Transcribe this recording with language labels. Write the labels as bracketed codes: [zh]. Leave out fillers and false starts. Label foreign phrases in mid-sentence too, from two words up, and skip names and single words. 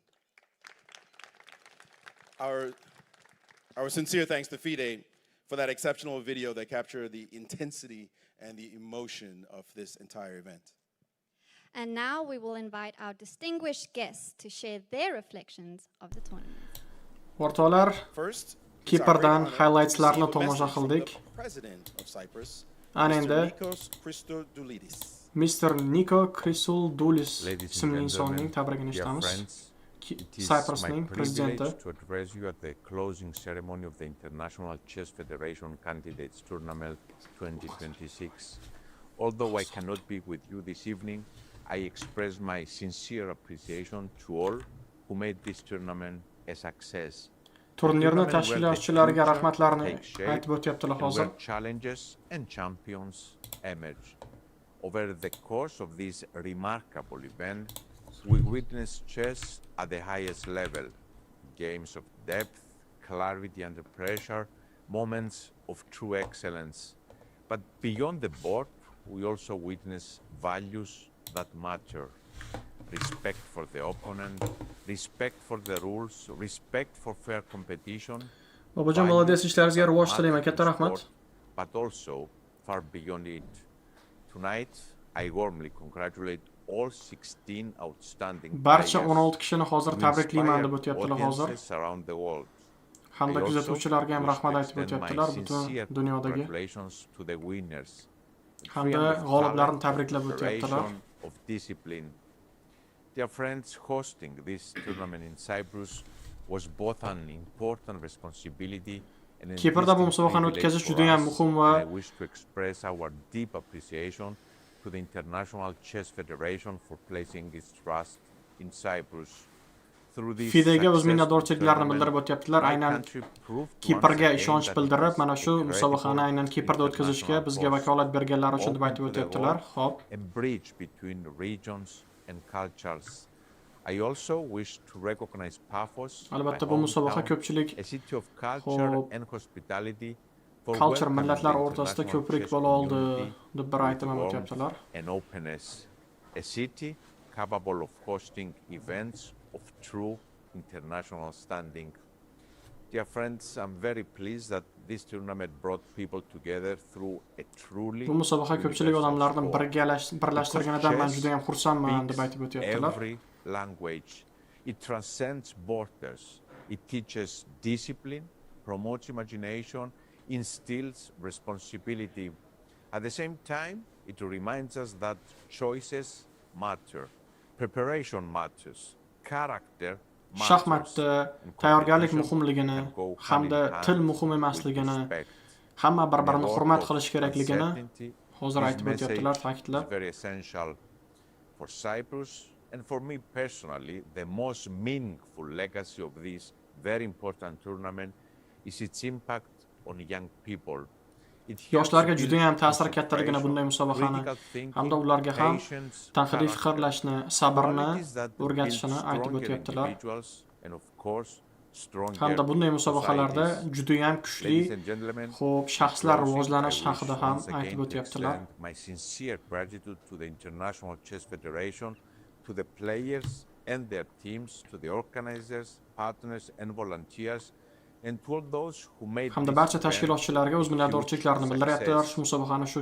[en] Our sincere thanks to FIDE for that exceptional video that captured the intensity and the emotion of this entire event. And now we will invite our distinguished guests to share their reflections of the tournament. [uz] O'rtoqlar, [en] First, [uz] Kiprdan highlightslarni tomosha qildik. Ana endi Mr. Niko Christodoulis ismli insonning tabrigini eshitamiz. Cyprusning prezidenti. [en] To address you at the closing ceremony of the International Chess Federation Candidates Tournament 2026. Although I cannot be with you this evening, I express my sincere appreciation to all who made this tournament a success. [uz] Turnirni tashkilotchilariga rahmatlarini aytib o'tyaptilar hozir. [en] Challenges and champions emerged. Over the course of this remarkable event, we witnessed chess at the highest level, games of depth, clarity under pressure, moments of true excellence. But beyond the board, we also witness values that matter. Respect for the opponent, respect for the rules, respect for fair competition. [uz] Bobojon, молодец, ishlaringizga rivoj tilayman, katta rahmat. [en] But also far beyond it. Tonight, I warmly congratulate all 16 outstanding [uz] Barcha 16 kishini hozir tabriklayman deb o'tyaptilar hozir. [en] Around the world. [uz] Hamda kuzatuvchilarga ham rahmat aytib o'tyaptilar butun dunyodagi. Hamda g'oliblarni tabriklab o'tyaptilar. [en] Of discipline. Dear friends, hosting this tournament in Cyprus was both an important responsibility and [uz] Kiprda bu musobaqani o'tkazish juda ham muhim va [en] I wish to express our deep appreciation to the International Chess Federation for placing its trust in Cyprus. [uz] FIDEga o'z minnatdorchiliklarini bildirib o'tyaptilar. Aynan Kiprga ishonch bildirib, mana shu musobaqani aynan Kiprda o'tkazishga bizga vakolat berganlari uchun deb aytib o'tyaptilar. Xo'p. [en] A bridge between regions and cultures I also wish to recognize Paphos, my [uz] Albatta bu musobaqa [en] hometown, [uz] ko'pchilik [en] a city of culture [uz] Xo'p, [en] and hospitality, for culture welcoming [uz] millatlar [en] the [uz] o'rtasida [en] international [uz] ko'prik [en] chess [uz] bo'la oldi [en] community [uz] deb bir [en] with [uz] aytib ham [en] warmth [uz] o'tyaptilar. [en] and openness, a city capable of hosting events of true international standing. Dear friends, I'm very pleased that this tournament brought people together through a truly [uz] Bu musobaqa ko'pchilik [en] universal [uz] odamlarni [en] sport. [uz] birlashtirganidan men [en] Because [uz] juda ham xursandman deb [en] chess [uz] aytib [en] speaks [uz] o'tyaptilar. [en] every language. It transcends borders. It teaches discipline, promotes imagination, instills responsibility. At the same time, it reminds us that choices matter, preparation matters, character matters. [uz] Shaxmatda [en] and [uz] tayyorgarlik [en] competition [uz] muhimligini [en] can go hand [uz] hamda [en] in hand [uz] til muhim [en] with [uz] emasligini, [en] respect. [uz] hamma bir-birini [en] In a [uz] hurmat [en] world [uz] qilish [en] of [uz] kerakligini [en] uncertainty, [uz] hozir [en] this [uz] aytib o'tyaptilar, [en] message [uz] ta'kidlab. [en] is very essential for Cyprus and for me personally. The most meaningful legacy of this very important tournament is its impact on young people. It helps [uz] Yoshlarga [en] build [uz] juda ham ta'siri kattaligini [en] concentration, [uz] bunday musobaqani [en] critical thinking, [uz] hamda ularga ham [en] patience, [uz] tanqidiy [en] character, [uz] fikrlashni, sabrni [en] qualities that build [uz] o'rgatishini aytib [en] stronger [uz] o'tyaptilar. [en] individuals and of course stronger [uz] Hamda bunday musobaqalarda [en] societies. [uz] juda ham kuchli, [en] Ladies and gentlemen, [uz] xo'p, [en] in [uz] shaxslar [en] closing, [uz] rivojlanish [en] I wish [uz] haqida ham [en] once again [uz] aytib [en] to [uz] o'tyaptilar. [en] extend my sincere gratitude to the International Chess Federation, to the players and their teams, to the organizers, partners and volunteers, and to all those who made [uz] Hamda [en] this [uz] barcha [en] event [uz] tashkilotchilarga o'z [en] a [uz] minnatdorchiliklarini [en] huge [uz] bildiryaptilar. [en] success. [uz] Shu musobaqani shu